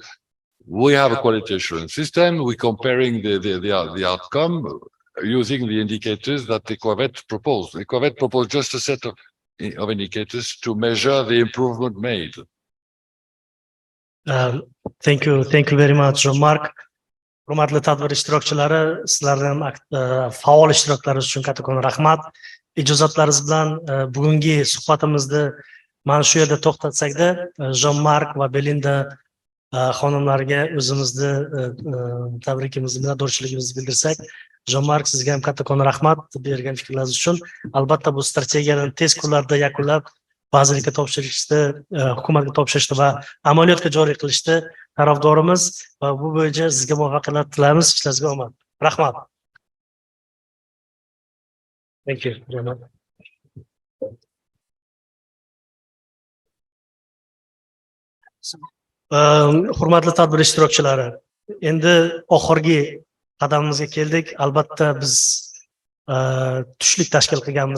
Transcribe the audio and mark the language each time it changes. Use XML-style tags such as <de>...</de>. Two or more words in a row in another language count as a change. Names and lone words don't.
<en>We have a quality assurance system. We're comparing the outcome using the indicators that EcoVet proposed. EcoVet proposed just a set of indicators to measure the improvement made. Thank you very much, Jean-Marc.</en> <uz>Hurmatli tadbir ishtirokchilari, sizlarning faol ishtiroklaringiz uchun kattakon rahmat. Ijozatlaringiz bilan bugungi suhbatimizni mana shu yerda to'xtatsakda, Jean-Marc va Belinda xonimlarga o'zimizni tabrikimizni, minnatdorchiligimizni bildirsak. Jean-Marc, sizga ham kattakon rahmat bergan fikrlaringiz uchun. Albatta bu strategiyani tez kunlarda yakunlab, vazirlikka topshirishni, hukumatga topshirishni va amaliyotga joriy qilishni tarafdorimiz va bu bo'yicha sizga muvaffaqiyatlar tilaymiz. Ishlaringizga omad. Rahmat.</uz> <en>Thank you.</en> <uz>Hurmatli tadbir ishtirokchilari, endi oxirgi qadamimizga keldik. Albatta biz tushlik tashkil qilganmiz.</uz>